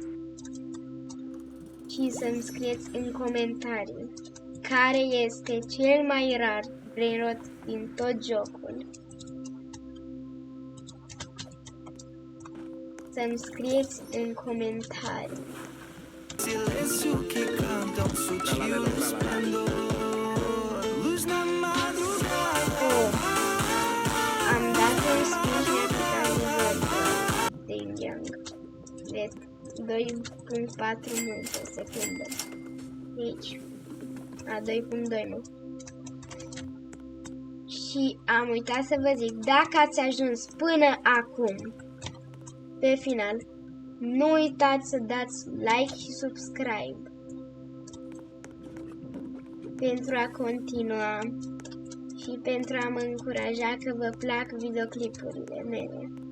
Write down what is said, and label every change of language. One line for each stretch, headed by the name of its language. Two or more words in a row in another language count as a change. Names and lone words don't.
Romanian: Și să-mi scrieți în comentarii care este cel mai rar brainrot din tot jocul. Să-mi scrieți în comentarii.
Portuguese: Silêncio que canta um sutil esplendor. Luz na madrugada.
Romanian: Am dat un speech de Young de 2.4 multe secunde. Deci, a 2.2 nu. Și am uitat să vă zic, dacă ați ajuns până acum, pe final, nu uitați să dați like și subscribe pentru a continua și pentru a mă încuraja că vă plac videoclipurile mele.